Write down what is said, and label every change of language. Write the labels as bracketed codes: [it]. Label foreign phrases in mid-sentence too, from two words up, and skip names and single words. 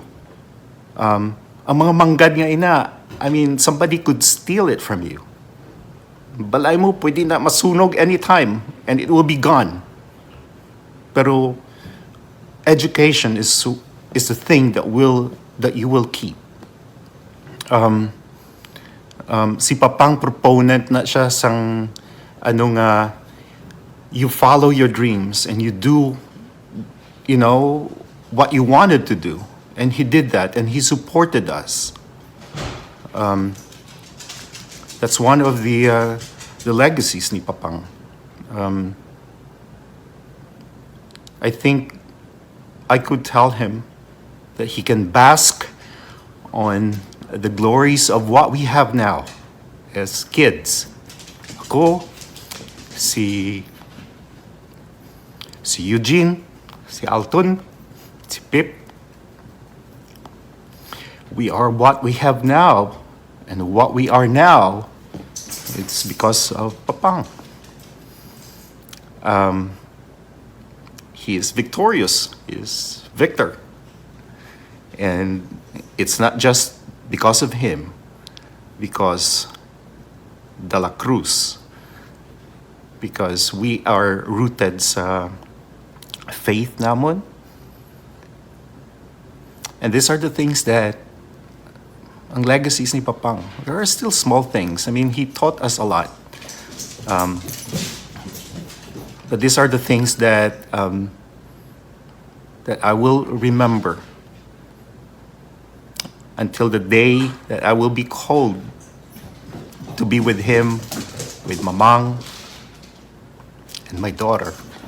[hil] Ang mga manggad nga ina, [en] somebody could steal it from you. [hil] Balay mo, pwede na masunog anytime, [en] and it will be gone. Pero education is the thing that you will keep. Si Papang proponent [hil] na siya sang [en] you follow your dreams and you do what you wanted to do, and he did that and he supported us. That's one of the legacies ni Papang. I think I could tell him that he can bask on the glories of what we have now as kids. Ako, si Eugene, si Alton, si Pip. We are what we have now, and what we are now, it's because of Papang. He is victorious. He is Victor. And it's not just because of him, because de la Cruz, because we are rooted sa faith namon. And these are the things that ang legacies ni Papang. There are still small things. I mean, he taught us a lot. But these are the things that that I will remember until the day that I will be called to be with him, with Mamang, and my daughter.